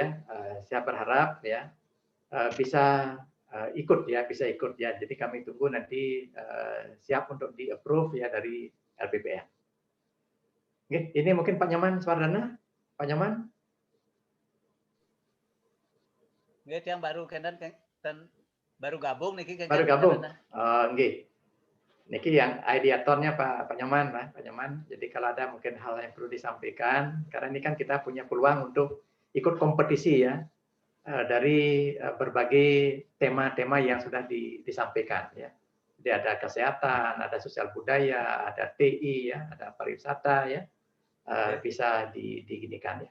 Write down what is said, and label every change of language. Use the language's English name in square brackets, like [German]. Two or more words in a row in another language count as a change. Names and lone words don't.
[Indonesian] Saya berharap ya bisa ikut ya, Jadi kami tunggu nanti siap untuk di-approve ya dari LPPM. Oke, ini mungkin Pak Nyoman Swardana. Pak Nyoman. Yang baru kan baru gabung niki kan. Baru gabung. Nggih. Niki yang ideatornya Pak Nyoman, Pak Nyoman. Jadi kalau ada mungkin hal yang perlu disampaikan, karena ini kan kita punya peluang untuk ikut kompetisi ya dari berbagai tema-tema yang sudah disampaikan ya. Jadi ada kesehatan, ada sosial budaya, ada TI ya, ada pariwisata ya, bisa diginikan ya.